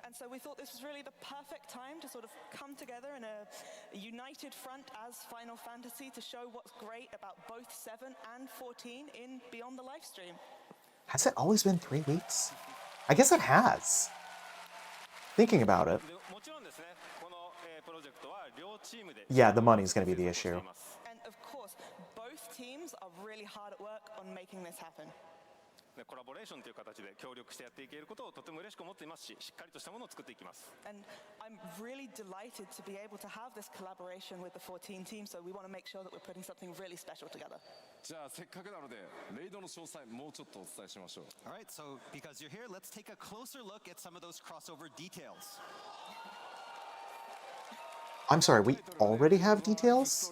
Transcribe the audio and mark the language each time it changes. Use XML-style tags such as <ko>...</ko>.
<en>And so we thought this was really the perfect time to sort of come together in a united front as Final Fantasy to show what's great about both 7 and 14 in Beyond the Livestream. Has it always been 3 weeks? I guess it has. Thinking about it.</en> <ja>もちろんですね、このプロジェクトは両チームで。</ja> <en>Yeah, the money's gonna be the issue. And of course, both teams are really hard at work on making this happen.</en> <ja>コラボレーションという形で協力してやっていけることをとても嬉しく思っていますし、しっかりとしたものを作っていきます。</ja> <en>And I'm really delighted to be able to have this collaboration with the 14 team, so we want to make sure that we're putting something really special together.</en> <ja>じゃあせっかくなのでレイドの詳細もうちょっとお伝えしましょう。</ja> <en>All right, so because you're here, let's take a closer look at some of those crossover details. I'm sorry, we already have details?</en>